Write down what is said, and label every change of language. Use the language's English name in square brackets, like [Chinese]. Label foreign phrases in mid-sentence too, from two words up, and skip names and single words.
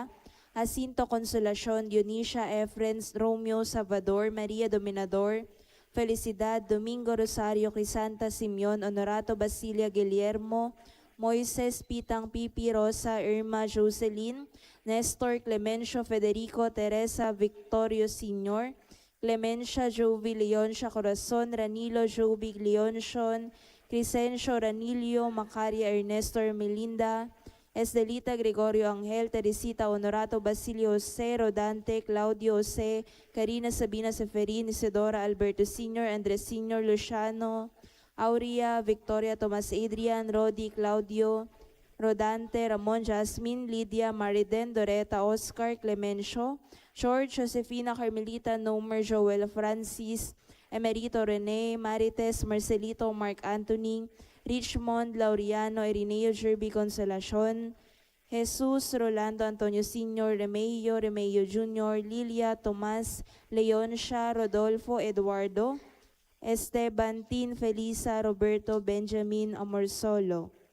[English] Jacinto Consolacion, Dionisia Efrens, Romeo Salvador, Maria Dominador, Felicidad, Domingo Rosario, Crisanta Simeon, Honorato Basilia Guillermo, Moises Pitang Pipi, Rosa, Irma Jocelyn, Nestor Clemencio Federico, Teresa Victorio Sr., Clemencia Jovi Leoncia Corazon, Ranilo Jovi Leoncion, Crescencio Ranilio, Macaria Ernesto Melinda, Esdelita Gregorio Angel, Teresita Honorato, Basilio Jose, Rodante, Claudio Jose, Karina Sabina Seferin, Isidora Alberto Sr., Andres Sr., Luciano, Aurea, Victoria Tomas Adrian, Rodi, Claudio, Rodante, Ramon, Jasmine, Lydia, Mariden, Doreta, Oscar, Clemencio, George, Josefina, Carmelita, Nomer, Joel, Francis, Emerito, Rene, Marites, Marcelito, Mark Anthony, Richmond, Laureano, Irineo, Jerby, Consolacion, Jesus, Rolando, Antonio Sr., Remeo, Remeo Jr., Lilia, Tomas, Leoncia, Rodolfo, Eduardo, Esteban, Tin, Felisa, Roberto, Benjamin, Amorsolo,